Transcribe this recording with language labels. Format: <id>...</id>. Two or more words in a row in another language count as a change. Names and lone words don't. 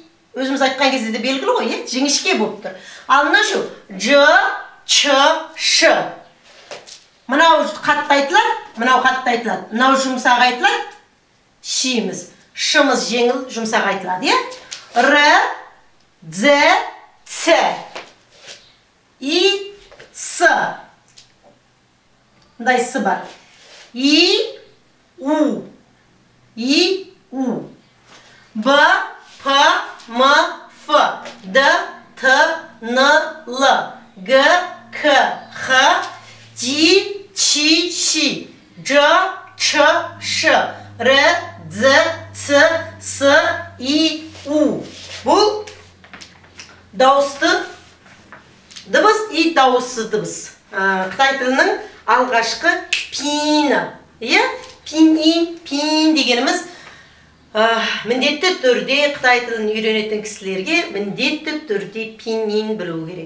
<kk>Өзіміз айтқан кезде де белгілі ғой, жіңішке болып тұр. Ал мына шу Ж, Ч, Ш. Мынау қатты айтылады, мынау қатты айтылады. Мынау жұмсақ айтылады. Шиміз. Шымыз жеңіл, жұмсақ айтылады. Р, З, Ц. И, С. Мындай С бар. И, У. И, У. Б, П, М, Ф, Д, Т, Н, Л, Г, К, Х, Ji, Qi, Xi, Zhe, Che, She, Re, Ze, Ce, S, I, U. Бұл дауысты дыбыс и дауыссыз дыбыс. Қытай тілінің алғашқы пині. Пин дегеніміз міндетті түрде Қытай тілін үйренетін кісілерге міндетті түрде пинyin білу керек.</kk>